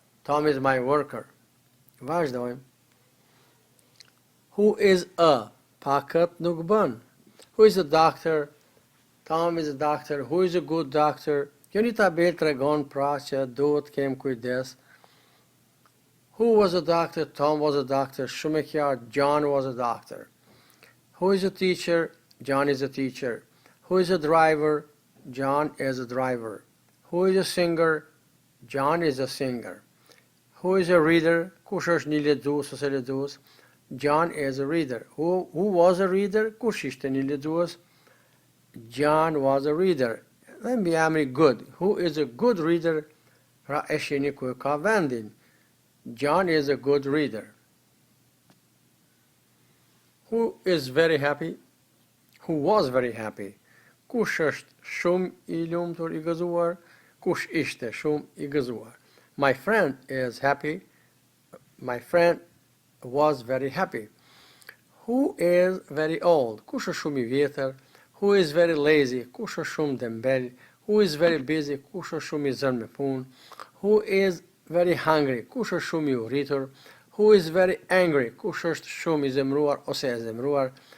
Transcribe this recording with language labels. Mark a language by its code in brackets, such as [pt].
[en] Tom is my worker. Vazhdojmë. Who is a? [sq] Pa kët nuk bën. [en] Who is a doctor? Tom is a doctor. Who is a good doctor? [sq] Kjo një tabel tregon pra që duhet kem kujdes. [en] Who was a doctor? Tom was a doctor. [sq] Shumë e qartë, [en] John was a doctor. Who is a teacher? John is a teacher. Who is a driver? John is a driver. Who is a singer? John is a singer. Who is a reader? [sq] Kush është një lexues ose lexues? [en] John is a reader. Who was a reader? [sq] Kush ishte një lexues? [en] John was a reader. [sq] Dhe mbi emri [en] good. Who is a good reader? [sq] Pra e shihni ku ka vendin. [en] John is a good reader. Who is very happy? Who was very happy? [sq] Kush është shumë I lumtur, I gëzuar? Kush ishte shumë I gëzuar? [en] My friend is happy. My friend was very happy. Who is very old? [sq] Kush është shumë I vjetër? [en] Who is very lazy? [sq] Kush është shumë dembel? [en] Who is very busy? [sq] Kush është shumë I zënë me punë? [en] Who is very hungry? [sq] Kush është shumë I urritur? [en] Who is very angry? [sq] Kush është shumë I zemruar ose e zemruar?